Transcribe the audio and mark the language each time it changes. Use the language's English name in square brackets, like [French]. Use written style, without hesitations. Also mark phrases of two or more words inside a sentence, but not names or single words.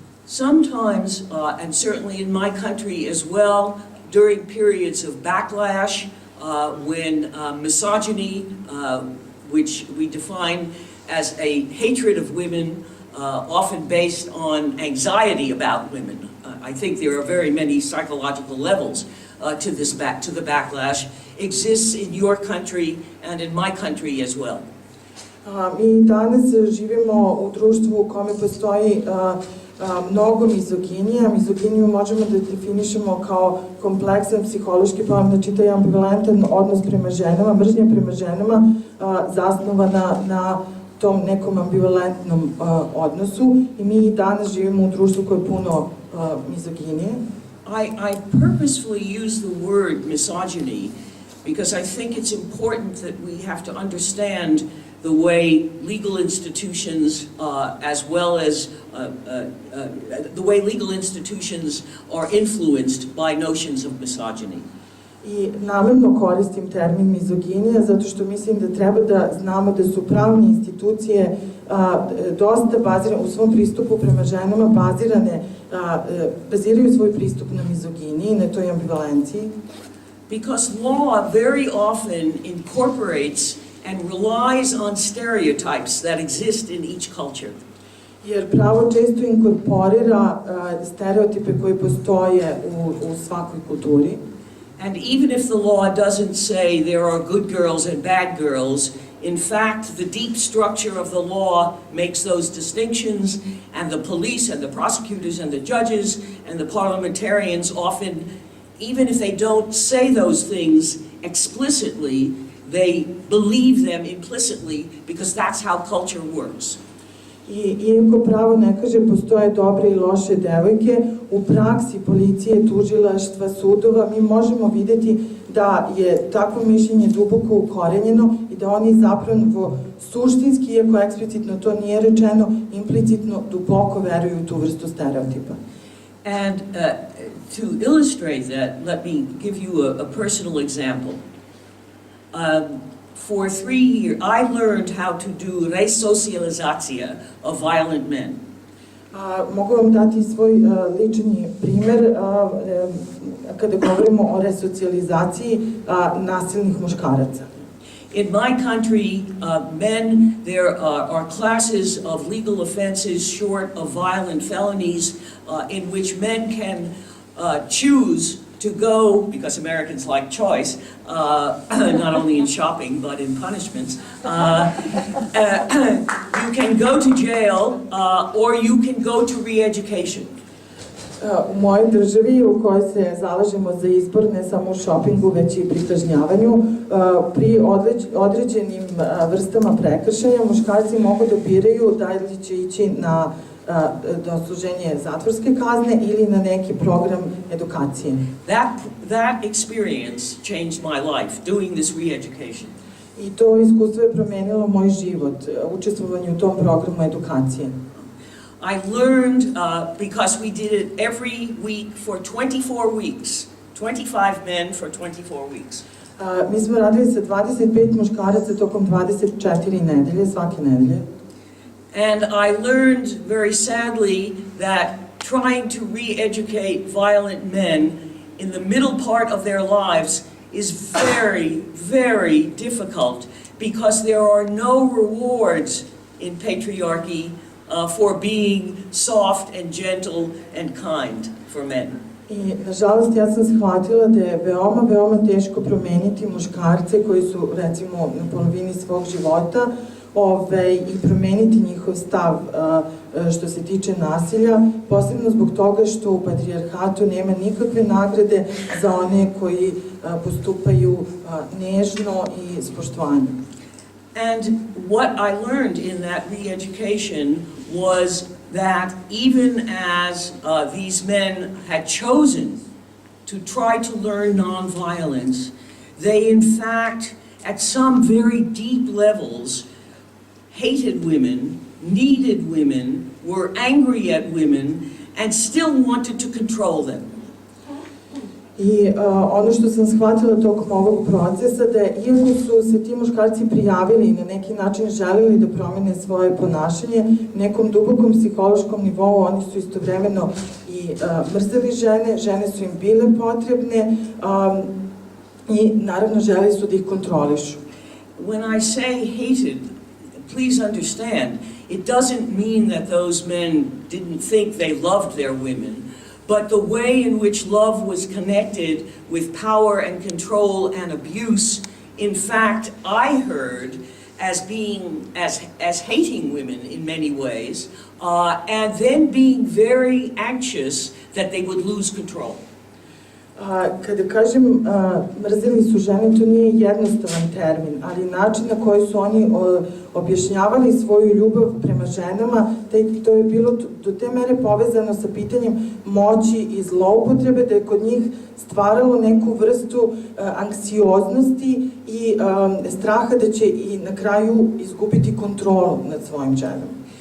[English] Sometimes, and certainly in my country as well, during periods of backlash, when misogyny, which we define as a hatred of women, often based on anxiety about women. I think there are very many psychological levels to the backlash, exists in your country and in my country as well. [Serbian] Mi danas živimo u društvu u kome postoji mnogo mizoginija. Mizoginiju možemo da definišemo kao kompleksan psihološki pojam, znači taj ambivalentan odnos prema ženama, mržnja prema ženama zasnovana na tom nekom ambivalentnom odnosu i mi danas živimo u društvu koje je puno mizoginije. [English] I purposefully use the word misogyny because I think it's important that we have to understand the way legal institutions, as well as the way legal institutions are influenced by notions of misogyny. [Serbian] I namjerno koristim termin mizoginija zato što mislim da treba da znamo da su pravne institucije dosta bazirane u svom pristupu prema ženama, baziraju svoj pristup na mizoginiji, na toj ambivalenciji. [English] Because law very often incorporates and relies on stereotypes that exist in each culture. [Serbian] Jer pravo često inkorporira stereotipe koji postoje u svakoj kulturi. [English] And even if the law doesn't say there are good girls and bad girls, in fact, the deep structure of the law makes those distinctions, and the police and the prosecutors and the judges and the parliamentarians often, even if they don't say those things explicitly, they believe them implicitly because that's how culture works. [Serbian] I iako pravo ne kaže postoje dobre i loše devojke, u praksi policije, tužilaštva, sudova mi možemo vidjeti da je takvo mišljenje duboko ukorenjeno i da oni zapravo suštinski, iako eksplicitno to nije rečeno, implicitno duboko veruju u tu vrstu stereotipa. [English] And to illustrate that, let me give you a personal example. For 3 years, I learned how to do resocializacija of violent men. [Serbian] Mogu vam dati svoj lični primer kada govorimo o resocijalizaciji nasilnih muškaraca. [English] In my country, men, there are classes of legal offenses short of violent felonies in which men can choose to go, because Americans like choice, not only in shopping but in punishments. You can go to jail or you can go to re-education. [Serbian] U mojoj državi u kojoj se zalažemo za izbor ne samo u šopingu već i pri kažnjavanju, pri određenim vrstama prekršaja muškarci mogu da biraju da li će ići na dosluženje zatvorske kazne ili na neki program edukacije. [English] That experience changed my life, doing this re-education. [Serbian] I to iskustvo je promenilo moj život, učestvovanje u tom programu edukacije. [English] I learned, because we did it every week for 24 weeks, 25 men for 24 weeks. [Serbian] Mi smo radili sa 25 muškaraca tokom 24 nedelje, svake nedelje. [English] And I learned very sadly that trying to re-educate violent men in the middle part of their lives is very, very difficult because there are no rewards in patriarchy for being soft and gentle and kind for men. [Serbian] I, nažalost, ja sam shvatila da je veoma, veoma teško promeniti muškarce koji su, recimo, na polovini svog života i promeniti njihov stav što se tiče nasilja, posebno zbog toga što u patrijarhatu nema nikakve nagrade za one koji postupaju nežno i s poštovanjem. [English] And what I learned in that re-education was that even as these men had chosen to try to learn nonviolence, they in fact, at some very deep levels, hated women, needed women, were angry at women, and still wanted to control them. [Serbian] I ono što sam shvatila tokom ovog procesa, da iako su se ti muškarci prijavili i na neki način želeli da promene svoje ponašanje, nekom dubokom psihološkom nivou oni su istovremeno i mrzeli žene, žene su im bile potrebne i naravno želeli su da ih kontrolišu. [English] When I say hated, please understand, it doesn't mean that those men didn't think they loved their women, but the way in which love was connected with power and control and abuse, in fact, I heard as being, as hating women in many ways, and then being very anxious that they would lose control. [Serbian] Kada kažem mrzeli su žene, to nije jednostavan termin, ali način na koji su oni objašnjavali svoju ljubav prema ženama, to je bilo do te mere povezano sa pitanjem moći i zloupotrebe, da je kod njih stvaralo neku vrstu anksioznosti i straha da će i na kraju izgubiti kontrolu nad svojim ženama.